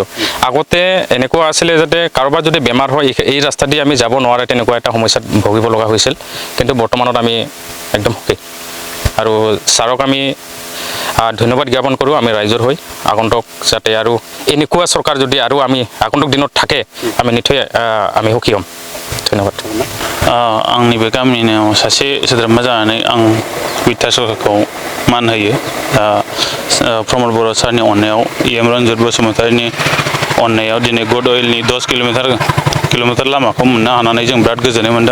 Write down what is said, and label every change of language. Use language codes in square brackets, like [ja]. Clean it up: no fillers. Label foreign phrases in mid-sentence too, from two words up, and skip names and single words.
[as] আগতে এনেকুৱা আছিলে যাতে কাৰোবাৰ যদি বেমাৰ হয় এই ৰাস্তা দি আমি যাব নোৱাৰে, তেনেকুৱা এটা সমস্যাত ভুগিব লগা হৈছিল। কিন্তু বৰ্তমানত আমি একদম সুখী আৰু ছাৰক আমি ধন্যবাদ জ্ঞাপন কৰোঁ আমি ৰাইজৰ হৈ। আগন্তুক যাতে আৰু এনেকুৱা চৰকাৰ যদি আৰু আমি আগন্তুক দিনত থাকে আমি নিশ্চয় আমি সুখী হ'ম। ধন্যবাদ। [brx] आंनि बे गामिनिनो सासे सोद्रोमा जानानै आं बिटिआर सरकारखौ मान होयो। प्रमोद बर' सारनि अननायाव इएम रन्जित बसुमतारीनि अननायाव दिनै गुड अइलनि 10 किलोमिटार लामाखौ मोननो हानानै जों बिराद गोजोननाय मोन्दों।